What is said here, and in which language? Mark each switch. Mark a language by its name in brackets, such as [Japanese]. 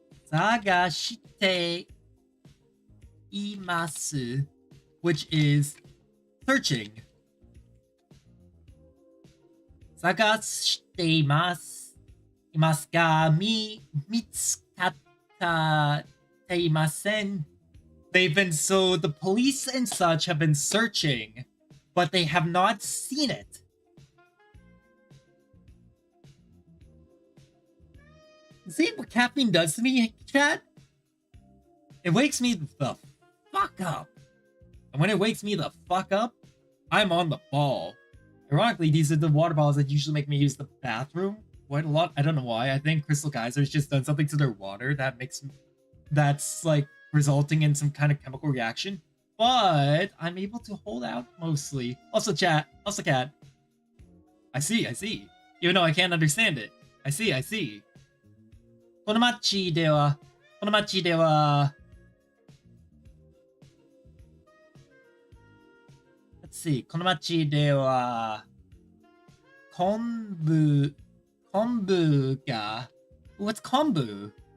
[Japanese] 探しています [English] which is searching. [Japanese] 探していますが見つかっていません. [English] So the police and such have been searching, but they have not seen it. See what caffeine does to me, chat? It wakes me the fuck up. And when it wakes me the fuck up, I'm on the ball. Ironically, these are the water bottles that usually make me use the bathroom quite a lot. I don't know why. I think Crystal Geyser's just done something to their water that's like resulting in some kind of chemical reaction. But I'm able to hold out mostly. Also cat. I see. Even though I can't understand it. I see. [Japanese] この町では [English] Let's see. [Japanese] この町では昆布が [English] What's kombu?